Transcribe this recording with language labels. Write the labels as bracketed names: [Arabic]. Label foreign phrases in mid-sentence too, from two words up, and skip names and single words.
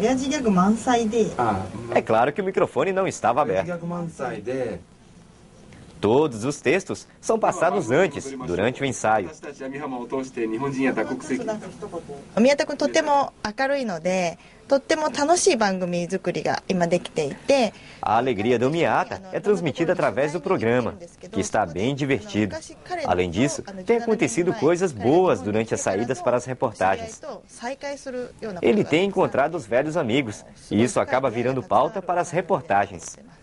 [Portuguese] É claro que o microfone não estava aberto. Todos os textos são passados antes, durante o ensaio. [Japanese] 宮田君とっても明るいので、とっても楽しい番組作りが今できていて、 [Portuguese] A alegria do Miata é transmitida através do programa, que está bem divertido. Além disso, tem acontecido coisas boas durante as saídas para as reportagens. Ele tem encontrado os velhos amigos, e isso acaba virando pauta para as reportagens.